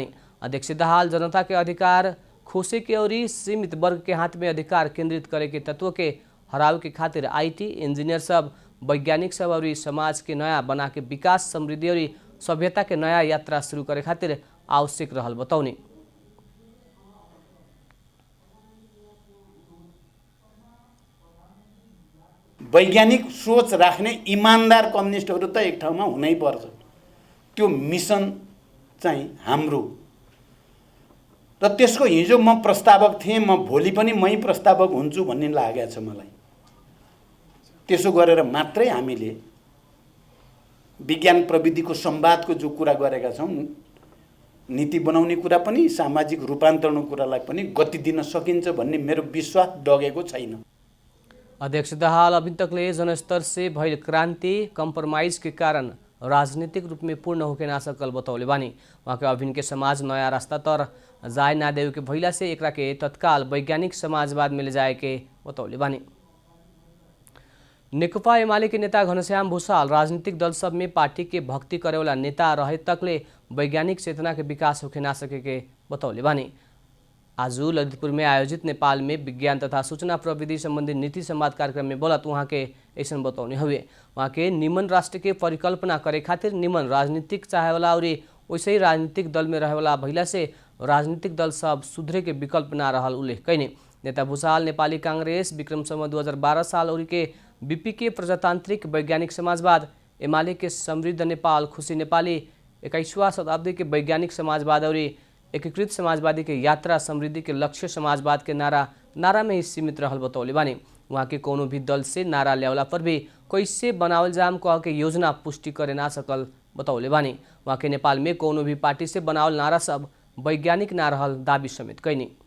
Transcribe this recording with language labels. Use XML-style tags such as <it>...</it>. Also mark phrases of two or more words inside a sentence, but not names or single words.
<bho>अध्यक्ष दाहाल जनता के अधिकार खोसे के और सीमित वर्ग के हाथ में अधिकार केंद्रित करे के तत्व के हराव के खातिर आईटी इंजीनियर सब, वैज्ञानिक सब और समाज के नया बना के विकास, समृद्धि और सभ्यता के नया यात्रा शुरू करे खातिर आवश्यक रहल बतौनी।</bho> <ne>वैज्ञानिक सोच राख्ने इमानदार कम्युनिस्टहरू त एक ठाउँमा हुनै पर्छ। त्यो मिसन चाहिँ हाम्रो र त्यसको हिजो म प्रस्तावक थिएँ, म भोलि पनि मै प्रस्तावक हुन्छु भन्ने लागेको छ मलाई। त्यसो गरेर मात्रै हामीले विज्ञान प्रविधिको संवादको जो कुरा गरेका छौँ, नीति बनाउने कुरा पनि सामाजिक रूपान्तरणको कुरालाई पनि गति दिन सकिन्छ भन्ने मेरो विश्वास डगेको छैन।</ne> <bho>अध्यक्ष दाहाल अभी तकले जनस्तर से भइल क्रांति कंप्रोमाइज के कारण राजनीतिक रूप में पूर्ण होके ना सकल बतौले बानी। वहाँ के अभिन के समाज नया रास्ता तर जाए ना देव के भइला से एकरा के तत्काल वैज्ञानिक समाजवाद में ले जाए के बतौले बानी। नेकपा एमाले के नेता घनश्याम भूषाल राजनीतिक दल सब में पार्टी के भक्ति करे वाला नेता रहे तकले वैज्ञानिक चेतना के विकास होके ना सके के बतौले बानी। आज ललितपुर में आयोजित नेपाल में विज्ञान तथा सूचना प्रविधि संबंधी नीति संवाद कार्यक्रम में बोलत वहाँ के ऐसा बतौने हुए। वहाँ के निमन राष्ट्र के परिकल्पना करे खातिर निमन राजनीतिक चाहे वाला और वैसे ही राजनीतिक दल में रहे वाला भइला से राजनीतिक दल सब सुधरे के विकल्प ना रहल उल्लेख कैने। नेता भूषाल नेपाली कांग्रेस विक्रम सम्वत 2012 साल और के बीपीके प्रजातांत्रिक वैज्ञानिक समाजवाद, एमाले के समृद्ध नेपाल, खुशी नेपाली 21वां शताब्दी के वैज्ञानिक समाजवाद और एकीकृत समाजवादी के यात्रा समृद्धि के लक्ष्य समाजवाद के नारा में ही सीमित रहल बतौले बानी। वहाँ के कोनो भी दल से नारा ल्यावला पर भी कैसे बनावल जाम कह के योजना पुष्टि करे ना सकल बतौले बानी। वहाँ के नेपाल में कोनो भी पार्टी से बनावल नारा सब वैज्ञानिक ना रहल दावी समेत कैनी।</bho>